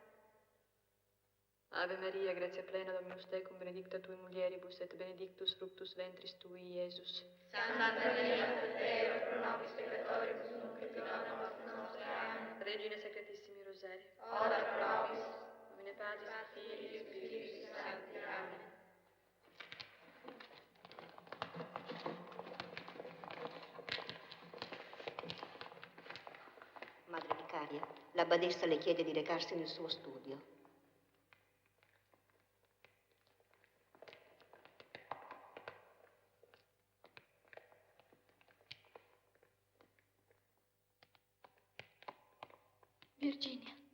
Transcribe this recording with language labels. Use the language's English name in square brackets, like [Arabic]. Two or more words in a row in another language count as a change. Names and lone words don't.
[Latin] Ave Maria, gratia plena, Dominus tecum, benedicta tui mulieribus, et benedictus fructus ventris tui, Iesus. Santa Maria, Mater Dei, pro nobis peccatoribus, nunc et in hora mortis nostre. Amen. Regina secretissimi Rosari, ora pro nobis, nomine Patris, Filii et Spiritus Sancti. Amen. [Italian] Madre vicaria, la badessa le chiede di recarsi nel suo studio. Virginia.